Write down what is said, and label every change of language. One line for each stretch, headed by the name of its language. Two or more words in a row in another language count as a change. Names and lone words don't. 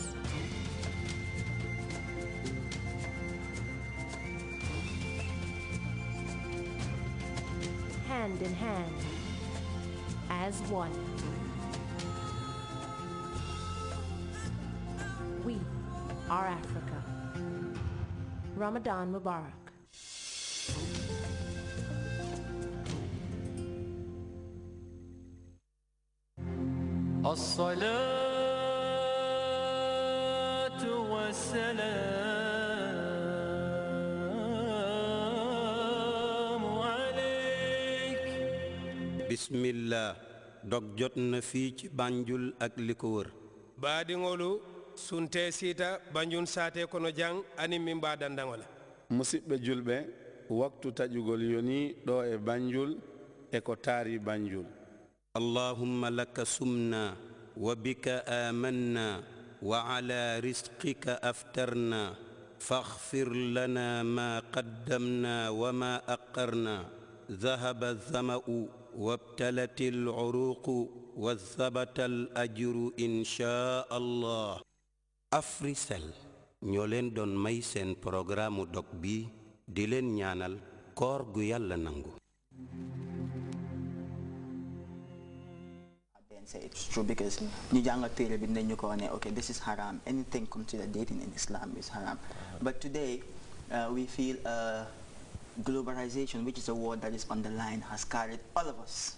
English: Hand in hand, as one. We are Africa.
Arabic: رمضان مبارك. الصلاة والسلام عليك. بسم الله
Wolof: dog jot na fii ci Banjul ak li ko wër.
Mandingo: baadiŋolu sunte siita Banjul saate kono jang ani min mbadandaŋola
Fula: musidɓe julɓe waktu taƴugol yoni ɗo e Banjul e ko taari Banjul.
Arabic: اللهم لك سمنا وبك آمنا وعلى رزقك أفترنا فاغفر لنا ما قدمنا وما أقرنا ذهب الظمأ وابتلت العروق وثبت الأجر إن شاء الله.
Wolof: Africell ñoo leen doon may seen programme dog bi di leen ñaanal koor gu Yàlla nangu.
English: Say it's true because okay, this is haram. Anything considered dating in Islam is haram. But today we feel globalization, which is a word that is on the line, has carried all of us.